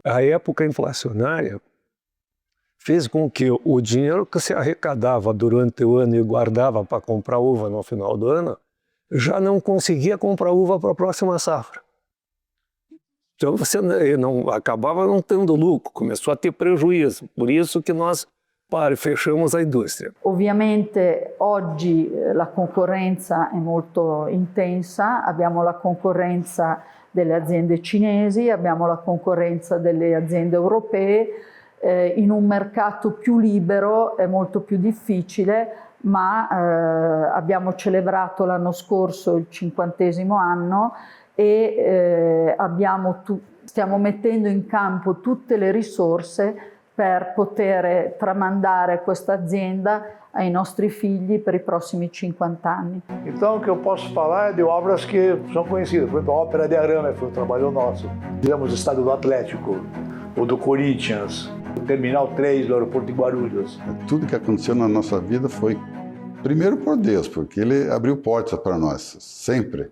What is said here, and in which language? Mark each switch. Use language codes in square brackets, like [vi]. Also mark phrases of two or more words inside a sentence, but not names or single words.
[pt] A época inflacionária fez com que o dinheiro que se arrecadava durante o ano e guardava para comprar uva no final do ano, já não conseguia comprar uva para a próxima safra. Então você acabava não tendo lucro, começou a ter prejuízo. Por isso que nós fechamos a indústria. [it] Ovviamente oggi la concorrenza è molto intensa, abbiamo la concorrenza delle aziende cinesi, abbiamo la concorrenza delle aziende europee, in un mercato più libero è molto più difficile, ma abbiamo celebrato l'anno scorso il 50° anno e stiamo mettendo in campo tutte le risorse per poter tramandare questa azienda ai nostri figli per i prossimi 50 anni. [pt] Então, o que eu posso falar é de obras que são conhecidas. Por exemplo, a Ópera de Arame foi um trabalho nosso. Fizemos o estádio do Atlético, o do Corinthians, o Terminal 3 do aeroporto de Guarulhos. Tudo que aconteceu na nossa vida foi, primeiro, por Deus, porque Ele abriu portas para nós, sempre.